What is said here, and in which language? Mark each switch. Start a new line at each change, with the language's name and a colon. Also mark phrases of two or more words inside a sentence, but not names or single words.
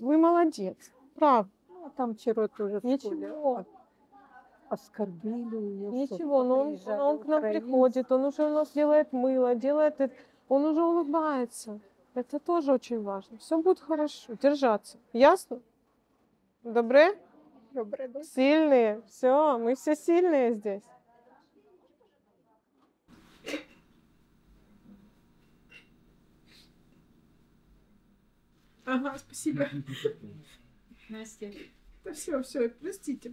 Russian: Вы молодец, правда. Там вчера тоже Ничего. оскорбили ее. Ничего, но он к нам приходит, он уже у нас делает мыло, он уже улыбается. Это тоже очень важно. Все будет хорошо, держаться. Ясно? Добре? Добре, да. Сильные. Все, мы все сильные здесь. Ага, спасибо. Настя, Да все, простите.